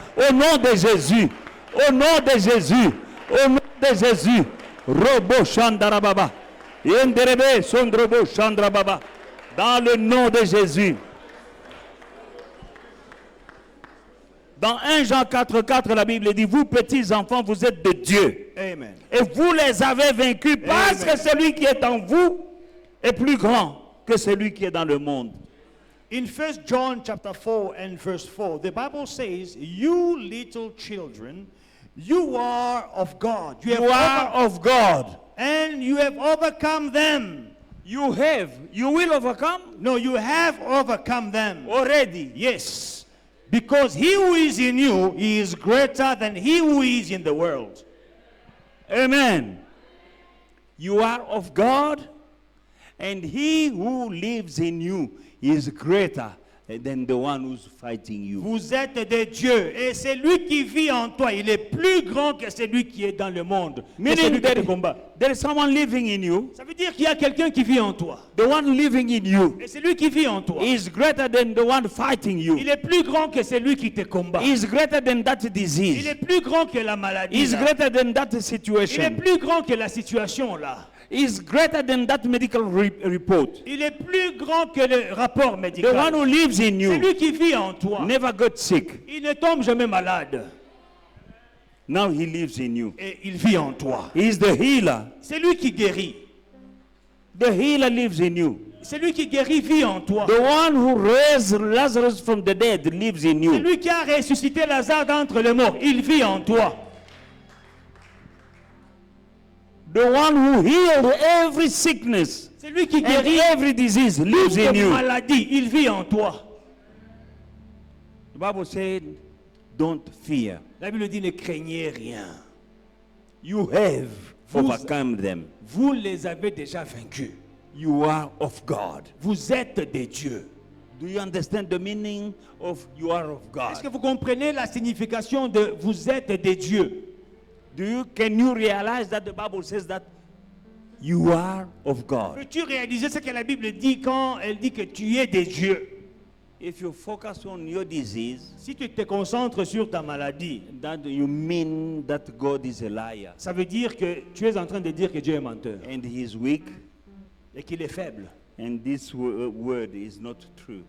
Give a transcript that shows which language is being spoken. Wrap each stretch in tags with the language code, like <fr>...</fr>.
<fr>Au nom de Jésus, au nom de Jésus, au nom de Jésus, Robo Chandarababa, Yenderebe Sondrobo Chandrababa, dans le nom de Jésus. Dans 1 Jean 4,4, la Bible dit, vous petits enfants, vous êtes de Dieu. Amen. Et vous les avez vaincus parce que celui qui est en vous est plus grand que celui qui est dans le monde.</fr> <en>In 1 John chapter 4 and verse 4, the Bible says, you little children, you are of God. You are of God. And you have overcome them. You will overcome No, you have overcome them. already. Yes. Because he who is in you, he is greater than he who is in the world. Amen. You are of God, and he who lives in you is greater than the one who's fighting you.</en> <fr>Vous êtes de Dieu. Et celui qui vit en toi, il est plus grand que celui qui est dans le monde. Que</fr> <en>Meaning</en> <fr>celui qui te combat.</fr> <en>there is someone living in you.</en> <fr>Ça veut dire qu'il y a quelqu'un qui vit en toi.</fr> <en>The one living in you</en> <fr>Et celui qui vit en toi,</fr> <en>is greater than the one fighting you.</en> <fr>il est plus grand que celui qui te combat.</fr> <en>Is greater than that</en> <fr>Il</fr> <en>disease.</en> <fr>est plus grand que la maladie.</fr> <en>Is</en> <fr>là.</fr> <en>greater than that</en> <fr>Il est</fr> <en>situation.</en> <fr>plus grand que la situation là.</fr> <en>Is greater than that medical report.</en> <fr>Il est plus grand que le rapport</fr> <en>The</en> <fr>médical.</fr> <en>one who lives in you</en> <fr>Celui qui vit en toi,</fr> <en>never got sick.</en> <fr>il ne tombe jamais malade.</fr> <en>Now he lives in you.</en> <fr>Et il vit en toi.</fr> <en>He is the healer.</en> <fr>C'est lui qui guérit.</fr> <en>The healer lives in you.</en> <fr>Celui qui guérit vit en toi.</fr> <en>The one who raised Lazarus from the dead lives in you.</en> <fr>Celui qui a ressuscité Lazare d'entre les morts, il vit en toi.</fr> <en>The one who healed every sickness</en> <fr>Celui qui</fr> <en>and</en> <fr>guérit</fr> <en>every disease lives in</en> <fr>toute</fr> <en>you.</en> <fr>maladie, il vit en toi.</fr> <en>The Bible said, don't fear.</en> <fr>La Bible dit ne craignez rien.</fr> <en>You have overcome them.</en> <fr>Vous les avez déjà vaincus.</fr> <en>You are of God.</en> <fr>Vous êtes des dieux.</fr> <en>Do you understand the meaning of you are of God?</en> <fr>Est-ce que vous comprenez la signification de vous êtes des dieux?</fr> <en>Can you realize that the Bible says that you are of God?</en> <fr>Peux-tu réaliser ce que la Bible dit quand elle dit que tu es des dieux?</fr> <en>If you focus on your disease,</en> <fr>Si tu te concentres sur ta maladie,</fr> <en>that you mean that God is a liar</en> <fr>ça veut dire que tu es en train de dire que Dieu est menteur</fr> <en>and he is weak</en> <fr>et qu'il est faible.</fr> <en>and this word is not true.</en>